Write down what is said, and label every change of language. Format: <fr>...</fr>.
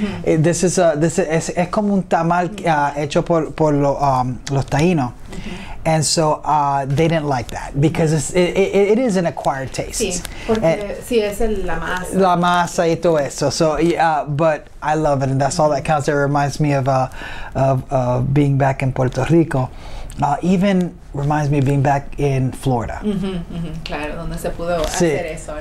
<es>Es como un tamal hecho por los taínos.</es> <en>And so they didn't like that, because it is an acquired taste.</en> <es>Sí, porque sí es la masa. La masa y todo eso.</es> <en>So but I love it, and that's all that counts. It reminds me of being back in Puerto Rico. Even reminds me of being back in Florida.</en> <es>Claro, donde se pudo hacer eso, ¿no?</es>